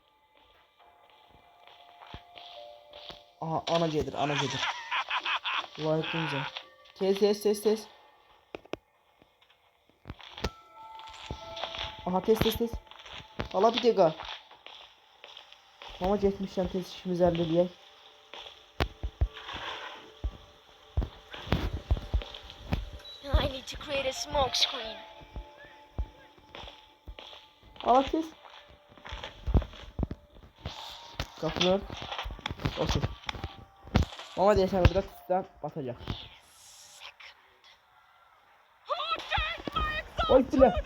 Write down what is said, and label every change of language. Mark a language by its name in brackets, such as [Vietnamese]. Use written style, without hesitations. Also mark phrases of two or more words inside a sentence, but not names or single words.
[Azerbaijani] Aha, ana gedir. Layiqimcə. Tez. Aha, tez. Hala bir dəqiqə. Mama getmişəm, tez işimizi əldə eləyək. [English] I need to create a smoke screen. [Azerbaijani] Hala tez. Qapını ört. Otur. Mama deyəsən burada tutudan batacaq. Oy bilə.